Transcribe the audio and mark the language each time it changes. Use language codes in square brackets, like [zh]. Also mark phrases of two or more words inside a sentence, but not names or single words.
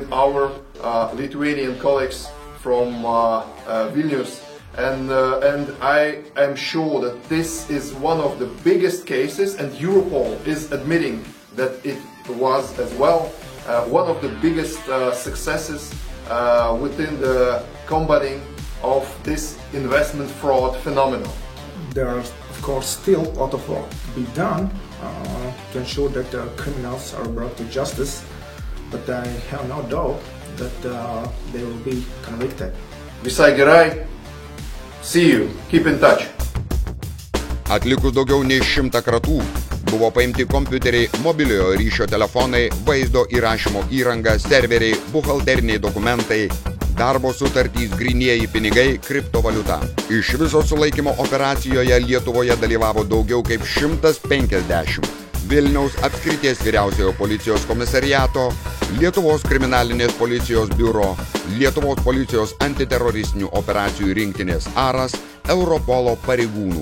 [en] our Lithuanian colleagues from Vilnius, and I am sure that this is one of the biggest cases, and Europol is admitting that it was as well one of the biggest successes within the combating of this investment fraud phenomenon. There are, of course, still a lot of work to be done to ensure that criminals are brought to justice, but I have no doubt that they will be convicted. [lt] Visai gerai. [en] See you. Keep in touch. [lt] Atlikus daugiau nei 100 kratų, buvo paimti kompiuteriai, mobiliojo ryšio telefonai, vaizdo įrašymo įranga, serveriai, buhalteriniai dokumentai, darbo sutartys, grynieji pinigai, kriptovaliuta. Iš viso sulaikymo operacijoje Lietuvoje dalyvavo daugiau kaip 150 Vilniaus apskrities vyriausiojo policijos komisariato, Lietuvos kriminalinės policijos biuro, Lietuvos policijos antiteroristinių operacijų rinktinės Aras, Europolo pareigūnų.